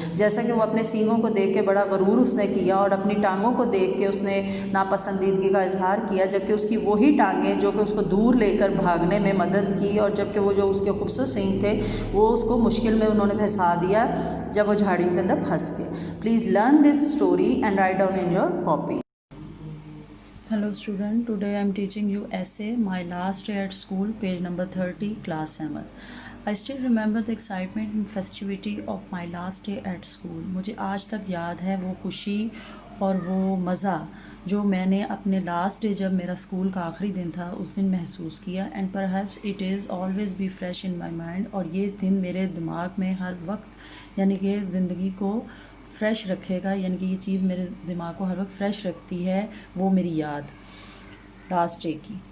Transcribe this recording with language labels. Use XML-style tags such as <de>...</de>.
<hi>जैसा कि वो अपने सींगों को देख के बड़ा गरूर उसने किया और अपनी टांगों को देख के उसने नापसंदीदगी का इजहार किया, जबकि उसकी वही टांगें जो कि उसको दूर लेकर भागने में मदद की, और जबकि वो जो उसके खूबसूरत सींग थे वो उसको मुश्किल में उन्होंने फंसा दिया जब वो झाड़ियों के अंदर फंस गए.</hi> <en>Please learn this story and write down in your copy. Hello student, today I am teaching you essay My Last Day at School, page number 30, class 7. I still remember the excitement and festivity of my last day at school.</en> <hi>मुझे आज तक याद है वो खुशी और वो मज़ा जो मैंने अपने लास्ट डे जब मेरा स्कूल का आखिरी दिन था उस दिन महसूस किया.</hi> <en>And perhaps it is always be fresh in my mind.</en> <hi>और ये दिन मेरे दिमाग में हर वक्त यानी कि ज़िंदगी को फ्रेश रखेगा, यानी कि ये चीज़ मेरे दिमाग को हर वक्त फ्रेश रखती है, वो मेरी याद लास्ट डे की.</hi>